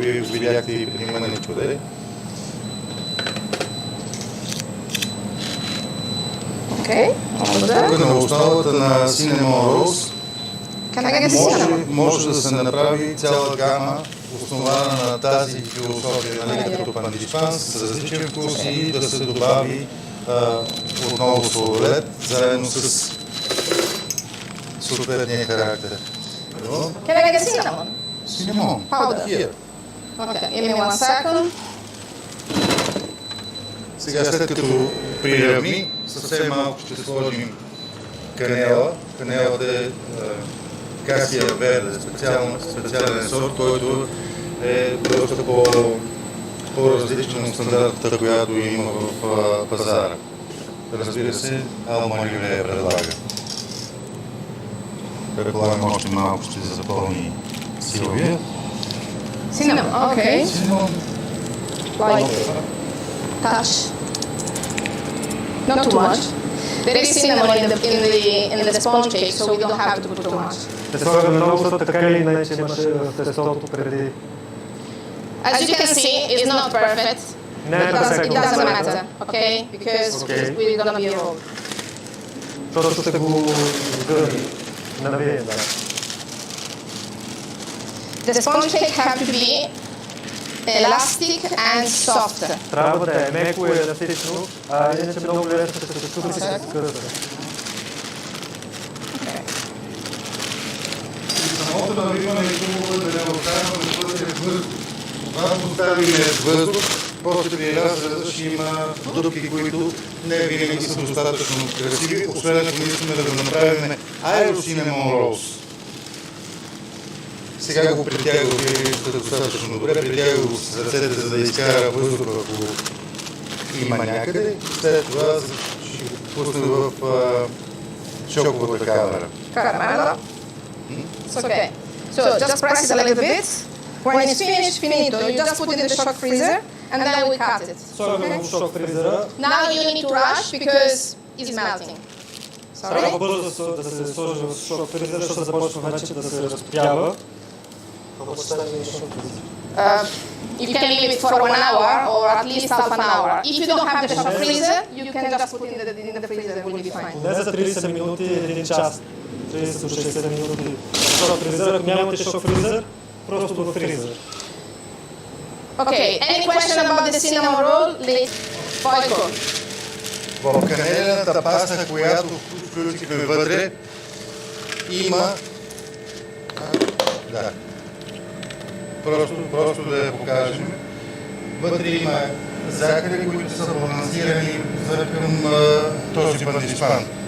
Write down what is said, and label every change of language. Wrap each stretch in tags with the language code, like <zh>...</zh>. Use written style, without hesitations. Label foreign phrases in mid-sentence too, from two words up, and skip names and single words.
<bg>Вие видяхте и преди мъничко, да е. Тук на основата на Cinnamon Rose може да се направи цяла гама, основана на тази философия, нали, като пандишпан, с различен вкус и да се добави отново сладолед, заедно с съответния характер.</bg> <en>Can I get cinnamon? Cinnamon. Powder. Here. Okay, give me 1 second.</en> <bg>Сега след като приравни, съвсем малко ще сложим канела. Канелата е Касия Верде, специален сорт, който е доста по-различен от стандартата, която има в пазара. Разбира се, Алма Либре я предлага. Предполагам, още малко ще запълни Силвия.</bg> <en>Cinnamon, okay. Cinnamon. Like touch. Not too much. There is cinnamon in the sponge cake, so we don't have to put too much.</en> <bg>Те слагаме много, защото така или иначе имаше в тестото преди.</bg> <en>As you can see, it's not perfect.</en> <bg>Не е</bg> <en>It</en> <bg>перфектно.</bg> <en>doesn't matter, okay? Because we're gonna be rolled.</en> <bg>Защото ще го навием, да.</bg> <en>The sponge cake have to be elastic and soft.</en> <bg>Трябва да е меко и еластично, а иначе много лесно ще се чупи и ще се скърта. Самото навиване е хубаво да не оставяме вътре въздух. Когато оставим въздух, после при разреза ще има дупки, които не винаги са достатъчно красиви, освен ако не искаме да го направим Cinnamon Rose. Сега го притяга, виждате достатъчно добре, притяга го с ръцете, за да изкара въздух, ако има някъде. След това ще го пусне в шоковата камера.</bg> <en>Caramella. It's okay. So just press it a little bit. When it's finished, finito, you just put it in the shock freezer and then we cut it.</en> <bg>Слагаме в шок фризера.</bg> <en>Now you need to rush because it's melting.</en> <bg>Трябва</bg> <en>Sorry?</en> <bg>бързо да се сложи в шок фризера, защото започва вече да се разпява.</bg> <en>You can leave it for 1 hour or at least half an hour. If you don't have the shock freezer, you can just put it in the freezer, it will be fine.</en> <bg>Не за 30 минути, 1 час. 30 до 60 минути в шок фризер. Ако нямате шок фризер, просто в фризер.</bg> <en>Okay, any question about the cinnamon roll?</en> <bg>Бойко. В канелената паста, която включихме вътре, има... Да. Просто да я покажем. Вътре има захари, които са балансирани към този пандишпан.</bg>